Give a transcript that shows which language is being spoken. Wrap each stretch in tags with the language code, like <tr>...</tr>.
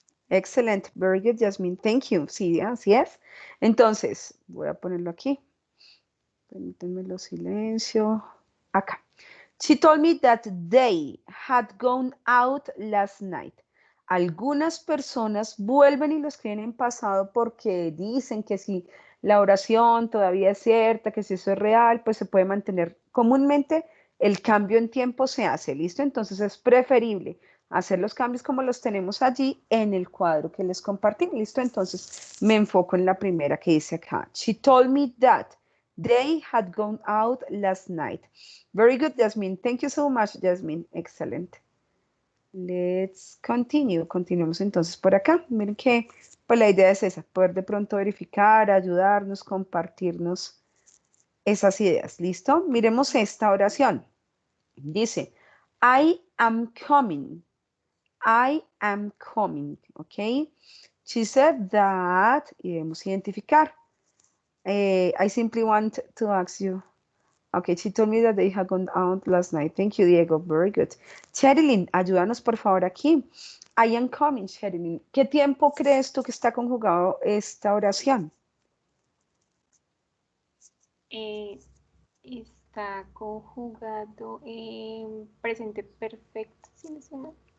<en>Excelente, very good, Jasmine, thank you.</en> <es>Sí, así es. Entonces, voy a ponerlo aquí. Permítanme lo silencio. Acá.</es> <en>She told me that they had gone out last night.</en> <es>Algunas personas vuelven y lo escriben en pasado porque dicen que si la oración todavía es cierta, que si eso es real, pues se puede mantener. Comúnmente el cambio en tiempo se hace, ¿listo? Entonces es preferible hacer los cambios como los tenemos allí en el cuadro que les compartí. ¿Listo? Entonces me enfoco en la primera que dice acá.</es> <en>She told me that they had gone out last night. Very good, Jasmine. Thank you so much, Jasmine. Excellent. Let's continue.</en> <es>Continuamos entonces por acá. Miren que pues la idea es esa, poder de pronto verificar, ayudarnos, compartirnos esas ideas. ¿Listo? Miremos esta oración. Dice,</es> <en>I am coming. I am coming. ¿Ok? She said that,</en> <es>y debemos identificar.</es> <en>I simply want to ask you. Okay, she told me that they had gone out last night. Thank you, Diego. Very good.</en> <es>Sherilyn, ayúdanos por favor aquí.</es> <en>I am coming,</en> <es>Sherilyn. ¿Qué tiempo crees tú que está conjugado esta oración? Está conjugado en presente perfecto, ¿sí me suena?</es>